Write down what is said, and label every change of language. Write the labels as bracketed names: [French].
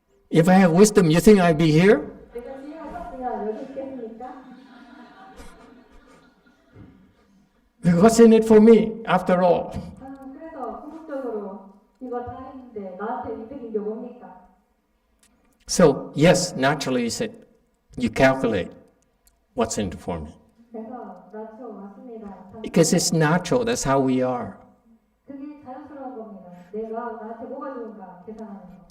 [English] If I have wisdom, you think I'd be here? [Korean] 내가 지혜가 없으면 여기 있겠습니까? [English] What's in it for me, after all? [Korean] 그래서 궁극적으로 이거 다 했는데 나한테 이득인 게 뭡니까? [English] So, yes, naturally, you calculate what's in it for me. [Korean] 그래서 맞죠, 맞습니다. [English] Because it's natural, that's how we are. [Korean] 그게 자연스러운 겁니다. 내가 나한테 뭐가 좋은가 계산하는 거.